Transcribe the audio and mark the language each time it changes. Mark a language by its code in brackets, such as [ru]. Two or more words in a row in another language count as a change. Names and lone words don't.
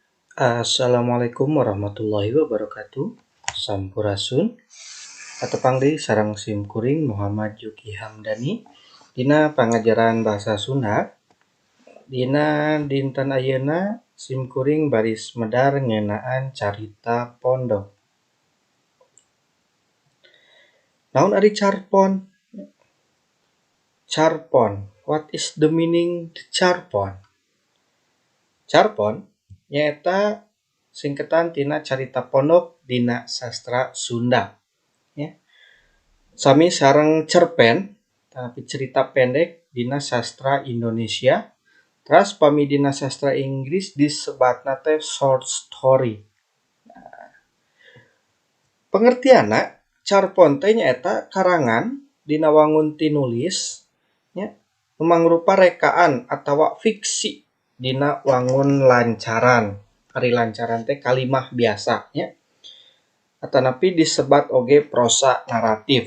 [ar] السلام عليكم ورحمة الله وبركاته. [su] Sampurasun. Atepang deui sareng simkuring Muhammad Juki Hamdani dina pangajaran bahasa Sunda. Dina dinten ayeuna simkuring baris medar ngeunaan carita pondok. Naon ari carpon? Carpon. [en] What is the meaning the carpon? [su] Carpon nyaeta singketan tina carita pondok dina sastra Sunda. Sami sareng cerpen, tapi [id] cerita pendek [su] dina sastra Indonesia. Teras pami dina sastra Inggris disebatna teh [en] short story. [su] Pengertianna, carpon teh nyaeta karangan dina wangun tinulis nya nu mangrupa rekaan atawa fiksi dina wangun lancaran. Ari lancaran teh kalimah biasa nya. Atanapi disebat oge prosa naratif.